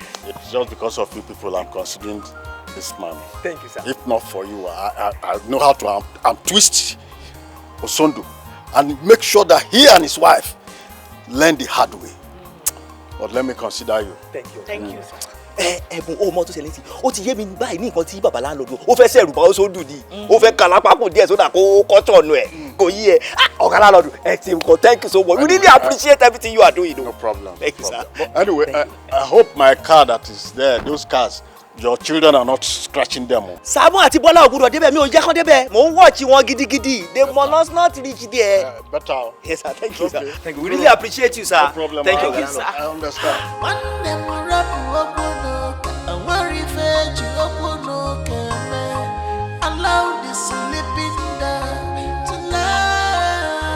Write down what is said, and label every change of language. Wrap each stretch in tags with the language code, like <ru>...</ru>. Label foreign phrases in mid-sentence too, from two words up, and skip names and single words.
<en>It's just because of you people I'm considering this man. Thank you, sir. If not for you, I know how to twist Osondu and make sure that he and his wife learn the hard way. But let me consider you. Thank you. Thank you, sir.</en> <yo>Mo to select o ti ye mi báyìí ní nǹkan tí baba landlord o fẹ́ ṣẹ̀rù ba Osondu di o fẹ́ kalapa kun díẹ̀</yo> <en>so that</en> <yo>ko turn ẹ kò yí ẹ Oga landlord</yo> <en>thank you so much. We really appreciate everything you are doing. No problem. Thank you, sir. But anyway, I hope my car that is there, those cars, your children are not scratching them.</en> <yo>Sabon àti Bola ogudo débẹ̀ mi ò jẹ́ kan débẹ̀. Mo ń watch wọn gidigidi.</yo> <en>They must not reach there. Better. Yes, sir. Thank you, sir. Thank you. We really appreciate you, sir. No problem. Thank you, sir. I understand. Allow the sleeping down tonight.</en>